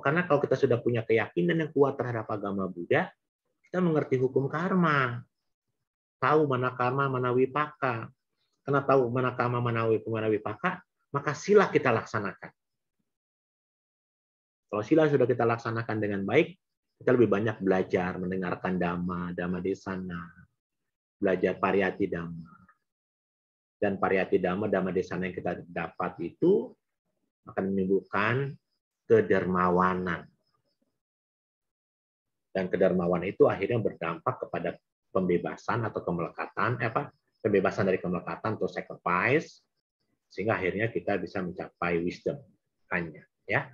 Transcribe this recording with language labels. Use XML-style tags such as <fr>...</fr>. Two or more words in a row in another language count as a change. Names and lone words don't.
<id>Karena kalau kita sudah punya keyakinan yang kuat terhadap agama Buddha, kita mengerti hukum karma. Tahu mana karma, mana wipaka. Karena tahu mana karma, mana wipaka, maka sila kita laksanakan. Kalau sila sudah kita laksanakan dengan baik, kita lebih banyak belajar, mendengarkan dhamma,</id> <pi>dhamma desana,</pi> <id>belajar</id> <pi>pariyati dhamma.</pi> <id>Dan</id> <pi>pariyati dhamma, dhamma desana</pi> <id>yang kita dapat itu akan menimbulkan kedermawanan. Dan kedermawanan itu akhirnya berdampak kepada pembebasan atau kemelekatan, pembebasan dari kemelekatan atau sacrifice, sehingga akhirnya kita bisa mencapai wisdom hanya, ya.</id>